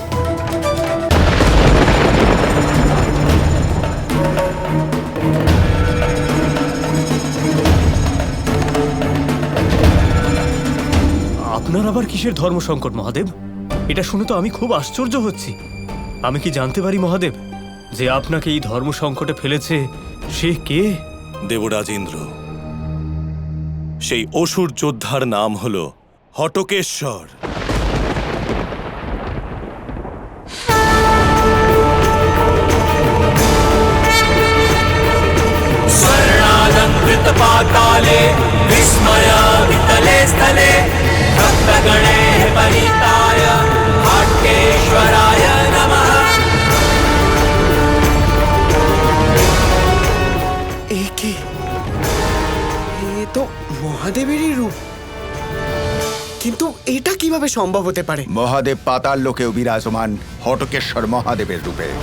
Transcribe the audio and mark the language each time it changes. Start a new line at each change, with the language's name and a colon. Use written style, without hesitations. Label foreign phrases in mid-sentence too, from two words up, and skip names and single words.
Bangla: আপনার আবার কিসের ধর্ম সংকট মহাদেব? এটা শুনে তো আমি খুব আশ্চর্য হচ্ছি। আমি কি জানতে পারি মহাদেব যে আপনাকে এই ধর্ম সংকটে ফেলেছে সে কে? দেবরাজ ইন্দ্র, সেই অসুর যোদ্ধার নাম হল হটকেশ্বর।
Sanskrit: स्वर्णालङ्कृत पाताले विस्मयावितले स्थले भक्तगणैः परिताय हाट्केश्वराय नमः।
Bangla: এ কে? এ তো মহাদেবেরই রূপ। কিন্তু এটা কিভাবে সম্ভব হতে পারে? মহাদেব পাতাল লোকেও বিরাজমান হটকেশ্বর মহাদেবের রূপে।